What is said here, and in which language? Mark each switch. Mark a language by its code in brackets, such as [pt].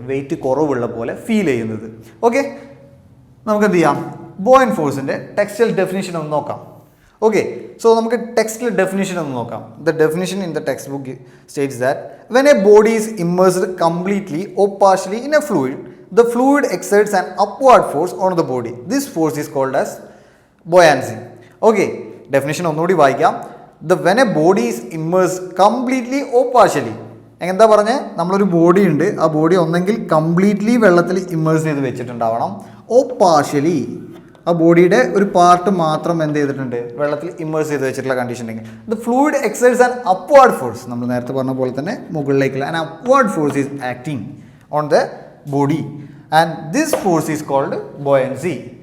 [ml] Wait കുറവുള്ള പോലെ feel ചെയ്യുന്നത്. ഓക്കെ, നമുക്ക് എന്ത് ചെയ്യാം? ബോയന്റ് ഫോഴ്സിൻ്റെ ടെക്സ്റ്റൽ ഡെഫിനിഷൻ ഒന്ന് നോക്കാം. ഓക്കെ, സോ നമുക്ക് ടെക്സ്റ്റിൽ ഡെഫിനിഷൻ ഒന്ന് നോക്കാം. [en] The definition in the textbook states that when a body is immersed completely or partially in a fluid, the fluid exerts an upward force on the body. This force is called as buoyancy. [ml] Okay, definition ഒന്നുകൂടി വായിക്കാം. [en] When a body is immersed completely or partially, [ml] എന്താ പറഞ്ഞേ? നമ്മളൊരു body ഉണ്ട്, ആ body ഒന്നെങ്കിൽ completely വെള്ളത്തിൽ immerse ചെയ്ത് വെച്ചിട്ടുണ്ടാവണം, ഓ പാർഷ്യലി ആ ബോഡിയുടെ ഒരു പാർട്ട് മാത്രം എന്ത് ചെയ്തിട്ടുണ്ട്? വെള്ളത്തിൽ ഇമ്മേഴ്സ് ചെയ്ത് വെച്ചിട്ടുള്ള കണ്ടീഷൻ ഉണ്ടെങ്കിൽ [en] The fluid exerts an upward force. [ml] നമ്മൾ നേരത്തെ പറഞ്ഞ പോലെ തന്നെ മുകളിലേക്കുള്ള [en] An upward force is acting on the body and this force is called buoyancy.